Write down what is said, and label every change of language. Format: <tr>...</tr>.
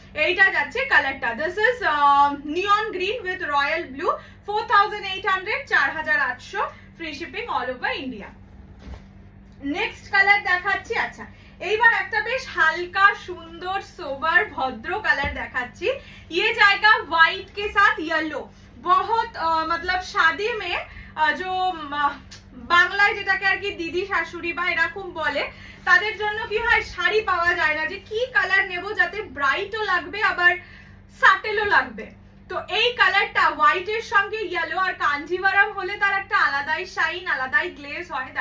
<bn>এইটা যাচ্ছে কালারটা।</bn> <en>This is neon green with royal blue. 4800, 4800। Free shipping all over India.</en> <bn>Next colour দেখাচ্ছি। আচ্ছা, এইবার একটা বেশ হালকা সুন্দর সোবার ভদ্র কালার দেখাচ্ছি।</bn> <hi>ये जाएगा व्हाइट के साथ येलो। बहुत मतलब शादी में जो</hi> <bn>বাংলায় যেটাকে আর কি দিদি শাশুড়ি বা এরকম বলে, তাদের জন্য কি হয় শাড়ি পাওয়া যায় না যে কি কালার নেব যাতে ব্রাইটও লাগবে আবার সাটেলও লাগবে। তো এই কালারটা হোয়াইটের সঙ্গে ইয়েলো, আর কাঞ্জিভারাম হলে তার একটা আলাদাই শাইন, আলাদাই গ্লেজ হয়।</bn>